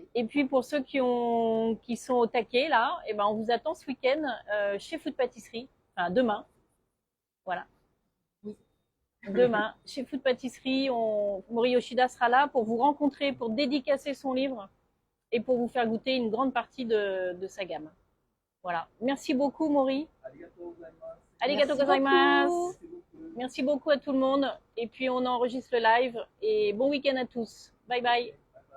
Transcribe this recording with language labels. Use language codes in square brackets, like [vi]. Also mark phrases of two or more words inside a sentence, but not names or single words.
[fr] Et puis pour ceux qui sont au taquet là, eh ben on vous attend ce week-end chez Food Pâtisserie. Enfin demain. Voilà. Oui. Demain, chez Food Pâtisserie, Mori Yoshida sera là pour vous rencontrer, pour dédicacer son livre et pour vous faire goûter une grande partie de sa gamme. Voilà. Merci beaucoup, Mori. [ja] ありがとうございます. [fr] Merci beaucoup à tout le monde. Et puis, on enregistre le live. Et bon week-end à tous. Bye bye.